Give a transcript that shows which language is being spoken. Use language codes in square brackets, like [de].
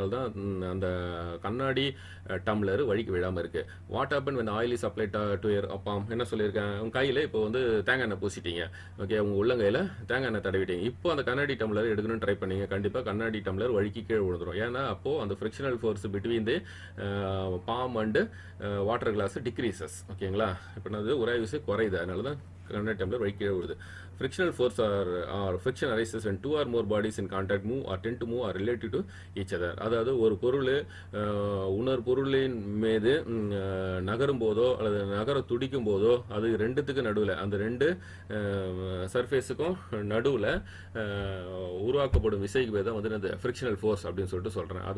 [ta] அதனால தான் அந்த கண்ணாடி டம்ளர் வழிக்கு விழாமல் இருக்குது. [en] What happen when oil is applied to your palm? [ta] என்ன சொல்லியிருக்கேன், உங்கள் கையில் இப்போ வந்து தேங்காய் எண்ணெய் பூசிட்டீங்க, ஓகே, உங்கள் உள்ளங்கையில் தேங்காய் எண்ணெய் தடவிட்டீங்க. இப்போ அந்த கண்ணாடி டம்ளர் எடுக்கணும்னு ட்ரை பண்ணீங்க, கண்டிப்பாக கண்ணாடி டம்ளர் வழிக்கு கீழே விழுந்துடும். ஏன்னா அப்போது அந்த [en] Frictional force between the palm and water glass decreases. [ta] ஓகேங்களா, இப்போ அது உராய் விசை குறையுது, அதனால தான் கண்ணாடி டம்ளர் வழி கீழே விழுது. [en] Frictional force or friction arises when two or more bodies in contact move or tend to move or relative to each other. [ta] அதாவது ஒரு பொருள் உணர் பொருளின் மீது நகரும் போதோ அல்லது நகர துடிக்கும் போதோ அது ரெண்டுத்துக்கு நடுவில், அந்த ரெண்டு சர்ஃபேஸுக்கும் நடுவில் உருவாக்கப்படும் விசைக்கு பேர் தான் வந்து இந்த ஃப்ரிக்ஷனல் ஃபோர்ஸ் அப்படின்னு சொல்லிட்டு சொல்கிறேன்.